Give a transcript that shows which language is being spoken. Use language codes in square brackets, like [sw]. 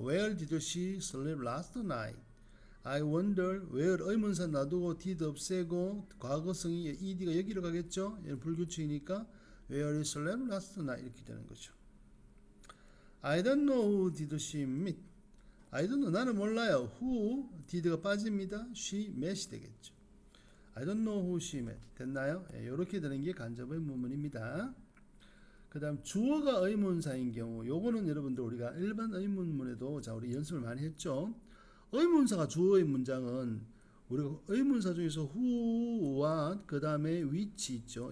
[en] Where did she sleep last night? I wonder where [ko] 의문사 놔두고 did 없애고 과거성이 ed가 여기로 가겠죠? 얘는 불규칙이니까 [en] where you slept last night [ko] 이렇게 되는 거죠. [en] I don't know who did she meet. I don't know [ko] 나는 몰라요. [en] Who did가 [ko] 빠집니다. [en] She met이 [ko] 되겠죠. [en] I don't know who she met. [ko] 됐나요? 이렇게 되는 게 간접 의문문입니다. 그 다음 주어가 의문사인 경우 요거는 여러분들 우리가 일반 의문문에도 자 우리 연습을 많이 했죠. 의문사가 주어의 문장은 우리가 의문사 중에서 who와 그 다음에 which 있죠.